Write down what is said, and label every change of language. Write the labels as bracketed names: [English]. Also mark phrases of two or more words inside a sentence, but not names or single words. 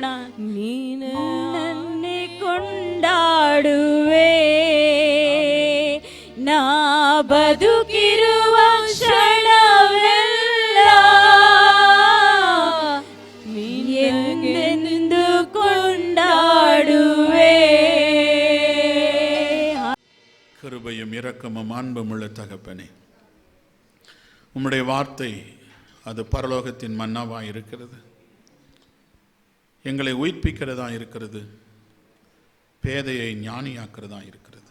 [Kannada] ನೀನು ನನ್ನೇ ಕೊಂಡಾಡುವೆ. ನಾ ಬದುಕಿರುವ ಕ್ಷಣವೆಲ್ಲ ಎಂದೆಂದು ಕೊಂಡಾಡುವೆ. [Tamil] கிருபையும் இரக்கமும் அன்புமுள்ள தகப்பனே, உம்முடைய வார்த்தை அது பரலோகத்தின் மன்னாவாக இருக்கிறது. எங்களை உயிர்ப்பிக்கிறதா இருக்கிறது. பேதையை ஞானியாக்கிறதா இருக்கிறது.